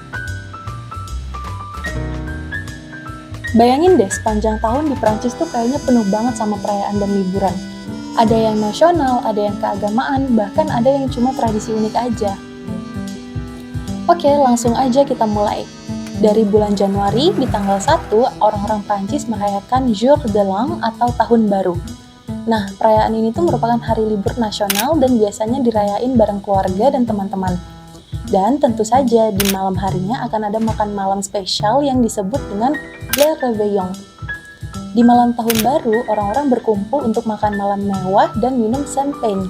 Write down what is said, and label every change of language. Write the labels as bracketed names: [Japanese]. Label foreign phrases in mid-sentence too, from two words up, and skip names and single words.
[Indonesian] Bayangin deh, sepanjang tahun di Prancis tuh kayaknya penuh banget sama perayaan dan liburan. Ada yang nasional, ada yang keagamaan, bahkan ada yang cuma tradisi unik aja. Oke, langsung aja kita mulai. Dari bulan Januari, di tanggal 1, orang-orang Prancis merayakan [French] Jour de l'An [Indonesian] atau Tahun Baru. Nah, perayaan ini tuh merupakan hari libur nasional dan biasanya dirayain bareng keluarga dan teman-teman. Dan tentu saja di malam harinya akan ada makan malam spesial yang disebut dengan [French] Le Réveillon. [Indonesian] Di malam tahun baru, orang-orang berkumpul untuk makan malam mewah dan minum champagne.